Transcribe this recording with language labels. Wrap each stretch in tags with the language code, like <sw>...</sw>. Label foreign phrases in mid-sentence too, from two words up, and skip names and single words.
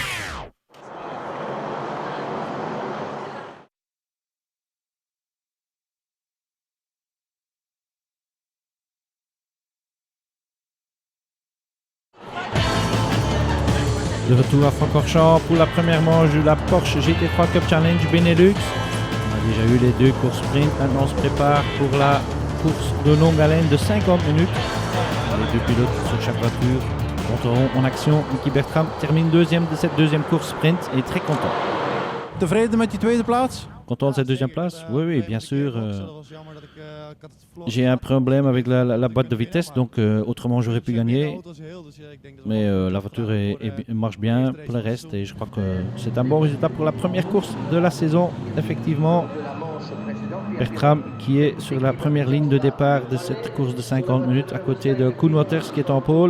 <fr>De retour à Francorchamps pour la première manche de la Porsche GT3 Cup Challenge Benelux. On a déjà eu les 2 courses sprint. Maintenant on se prépare pour la course de longue haleine de 50 minutes. Les 2 pilotes sur chaque voiture monteront en action. Mickey Bertram termine 2e de cette 2e course sprint et est très content.</fr> <nl>Tevreden met die tweede plaats?</nl> <fr>Content de cette 2e place? Oui, bien sûr. J'ai un problème avec la boîte de vitesse, donc autrement j'aurais pu gagner. Mais la voiture marche bien pour le reste et je crois que c'est un bon résultat pour la première course de la saison. Effectivement, Bertram qui est sur la première ligne de départ de cette course de 50 minutes à côté de Koen Waters qui est en pôle.</fr>